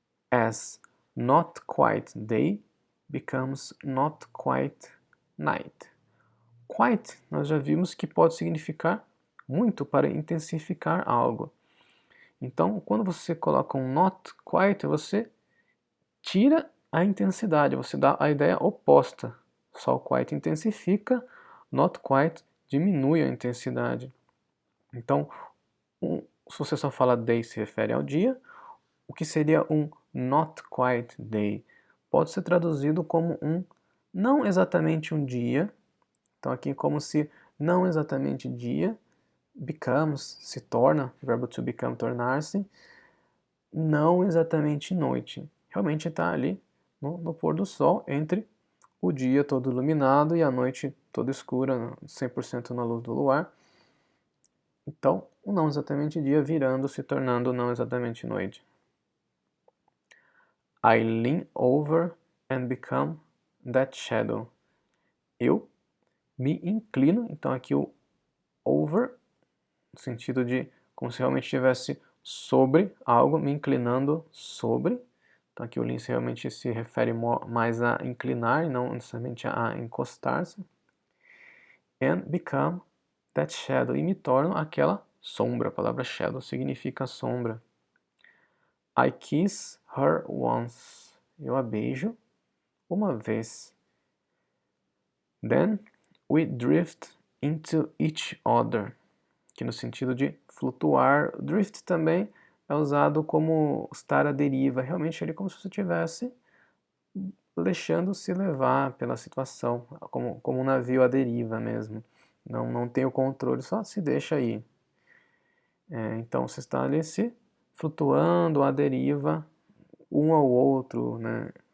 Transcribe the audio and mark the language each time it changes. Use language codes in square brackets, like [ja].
[en] As not quite day becomes not quite night. [pt] Quite, nós já vimos que pode significar muito para intensificar algo. Então, quando você coloca um not quite, você tira a intensidade, você dá a ideia oposta. Só quite intensifica, not quite diminui a intensidade. Então, se você só fala day se refere ao dia, o que seria um not quite day? Pode ser traduzido como um não exatamente um dia. Então aqui como se não exatamente dia, becomes, se torna, verbo to become, tornar-se, não exatamente noite. Realmente está ali no pôr do sol, entre o dia todo iluminado e a noite toda escura, 100% na luz do luar. Então, o não exatamente dia virando, se tornando não exatamente noite. [en] I lean over and become that shadow. [pt] Eu me inclino, então aqui o over, no sentido de como se realmente estivesse sobre algo, me inclinando sobre. Então aqui o lean realmente se refere mais a inclinar e não necessariamente a encostar-se. [en] And become that shadow. [pt] E me torno aquela sombra. A palavra shadow significa sombra. [en] I kiss her once. [pt] Eu a beijo uma vez. [en] Then we drift into each other. [pt] Que no sentido de flutuar. Drift também é usado como estar à deriva. Realmente ele é como se você estivesse deixando-se levar pela situação, como um navio à deriva mesmo. Não tem o controle, só se deixa aí. Então você está ali se flutuando à deriva, um ao outro, né?